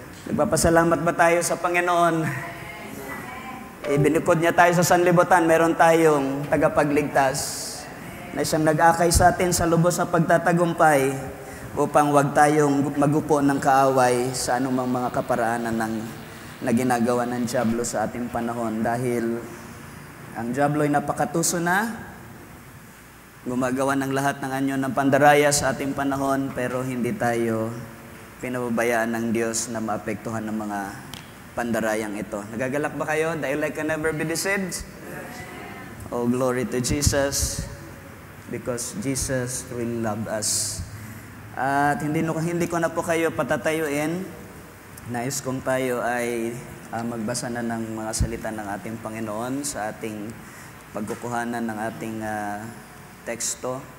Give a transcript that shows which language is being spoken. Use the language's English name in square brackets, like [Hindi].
[Filipino] Nagpapasalamat ba tayo sa Panginoon? Binikod niya tayo sa sanlibutan, meron tayong tagapagligtas na siyang nag-akay sa atin sa lubos na pagtatagumpay upang wag tayong magupo ng kaaway sa anumang mga kaparaanan na ginagawa ng dyablo sa ating panahon. Dahil ang dyablo ay napakatuso na, gumagawa ng lahat ng anyo ng pandaraya sa ating panahon, pero hindi tayo pinababayaan ng Diyos na maapektuhan ng mga pandarayang ito. Nagagalak ba kayo? [English] That you like can never be deceived? Oh, glory to Jesus, because Jesus really loved us. [Filipino] At hindi ko na po kayo patatayuin. Nais kong tayo ay magbasa na ng mga salita ng ating Panginoon sa ating pagkukuhanan ng ating teksto.